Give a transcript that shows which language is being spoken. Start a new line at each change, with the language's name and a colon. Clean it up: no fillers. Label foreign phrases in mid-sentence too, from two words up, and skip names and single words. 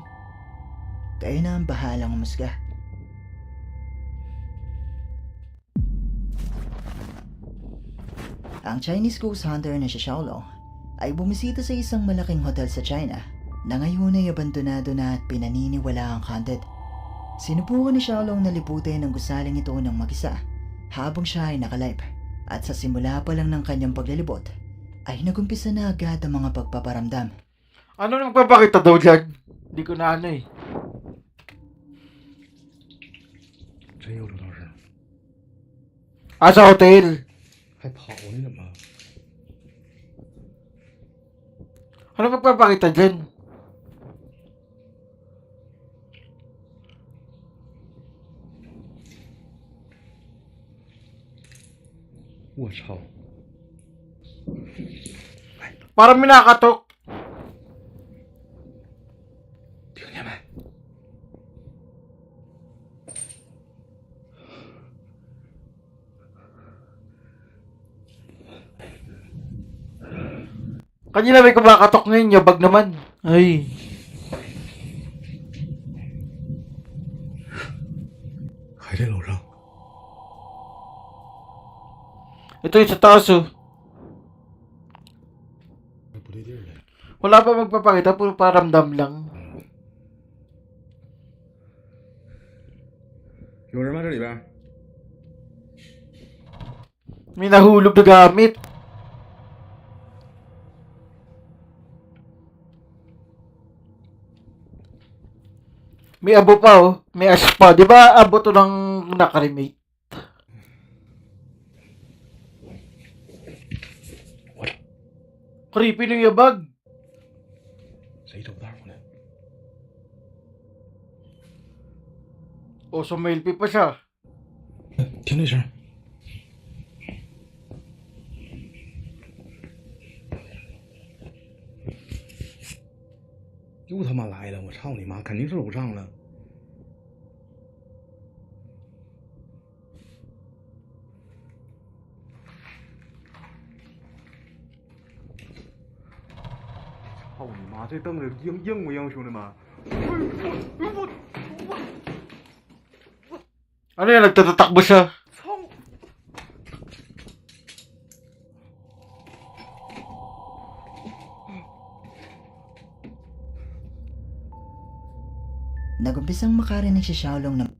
Filipino: Kayo na ang bahalang umusga. Ang Chinese
English: ghost hunter
Filipino: na si Xiaolong ay bumisita sa isang malaking hotel sa China na ngayon ay abandonado na at pinaniniwala ang haunted. Sinubukan ni Xiaolong na libutin ang gusaling ito ng mag-isa habang siya ay nakalive, at sa simula pa lang ng kanyang paglilibot ay nagumpisa na agad ang mga pagpaparamdam. Ano nang magpapakita daw dyan? Hindi ko na ano eh.
Chinese: 真有这道事，
Filipino: Ah, sa hotel.
Chinese: 还跑呢怎么？
Filipino: Ano magpapakita dyan?
Chinese: 我操！
Filipino: Parang minakatok.
Chinese: 听见没？
Filipino: Kanina may kumakatok, ngayon yabag naman. Ay.
Chinese: 还在楼上。
Filipino: Ito yung sa taas oh.
Chinese: 不对劲儿了。
Filipino: Wala pa magpapakita, puro paramdam lang.
Chinese: 有人吗？这里边？
Filipino: May nahulog na gamit. May abo pa oh. May ash pa. Di ba abo to ng nakarimate? Creepy ng yabag.
Chinese: 谁走道呢？
Filipino: O, sumelfie pa siya.
Chinese: 听这声。又他妈来了！我操你妈，肯定是楼上了。操你妈，这凳子硬不硬，兄弟们？
Filipino: Ano yan? Nagtatatakbo siya.
Chinese: 操！
Filipino: Nagumpisang makarinig si Xiaolong ng